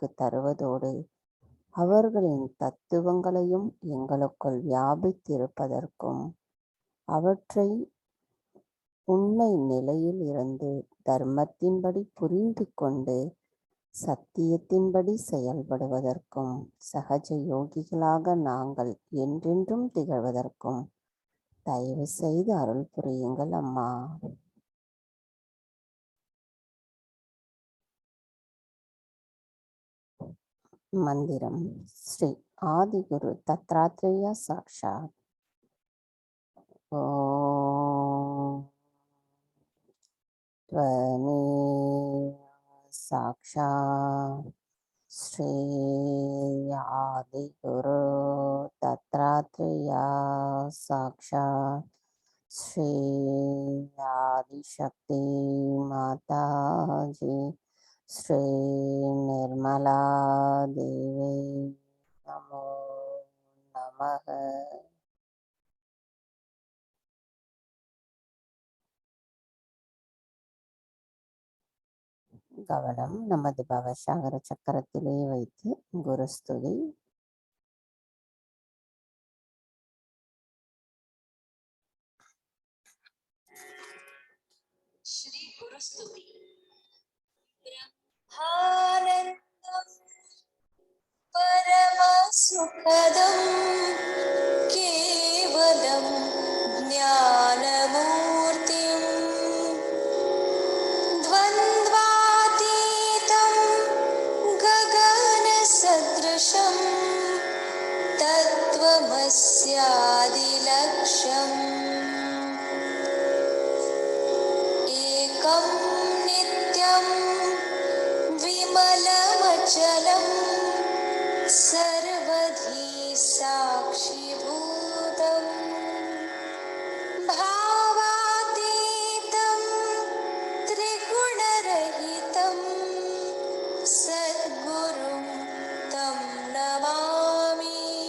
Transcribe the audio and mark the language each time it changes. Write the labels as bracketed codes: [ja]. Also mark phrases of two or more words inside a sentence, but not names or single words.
[ta] தருவதோடு அவர்களின் தத்துவங்களையும் எங்களுக்குள் வியாபித்திருப்பதற்கும் அவற்றை உண்மை நிலையில் இருந்து தர்மத்தின்படி புரிந்து கொண்டு சத்தியத்தின்படி செயல்படுவதற்கும் சகஜ யோகிகளாக நாங்கள் என்றென்றும் திகழ்வதற்கும் தயவு செய்து அருள் புரியுங்கள் அம்மா. மந்திரம் ஸ்ரீ ஆதிகுரு தத்ராத்ரேய சாக்ஷாத். [sa] ஓம் त्वमेव साक्षात् श्री आदिगुरु दत्तात्रेया साक्षात् श्री आदिशक्ति माताजी श्री निर्मला देवी नमो नमः. [ta] கவனம் நமது பவசாகர சக்கரத்திலே வைத்து குருஸ்துதி. ஸ்ரீ குருஸ்துதி. [sa] ब्रह्मानन्दम् परमसुखदम् केवलम् ज्ञानमूर्तिम् द्वन्द्वातीतं गगनसदृशं तत्त्वमस्यादिलक्ष्यम् एकं नित्यं विमलमचलं सर्वधी साक्षिभूतम् भावातीतं त्रिगुणरहितं सद्गुरुं तं नमामि.